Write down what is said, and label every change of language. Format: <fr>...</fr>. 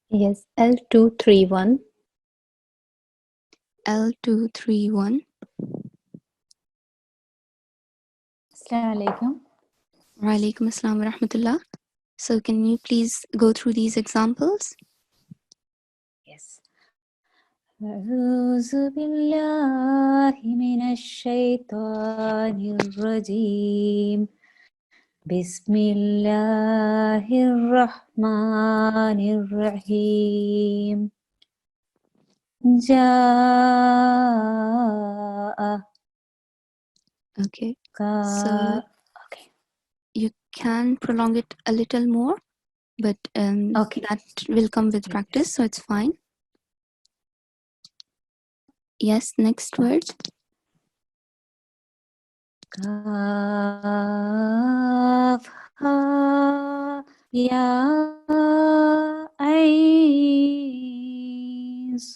<en>Yes, L231. L231.</en> <ar>Assalamu alaikum. Wa alaikum assalam wa rahmatullah.</ar> <en>So can you please go through these examples? Yes.</en> <ar>أعوذ بالله من الشيطان الرجيم بسم الله الرحمن الرحيم جاء</ar> <en>Okay. So okay. you can prolong it a little more, but Okay. that will come with practice, so it's fine. Yes, next word.</en> <ar>Kaf ha ya ain sad.</ar>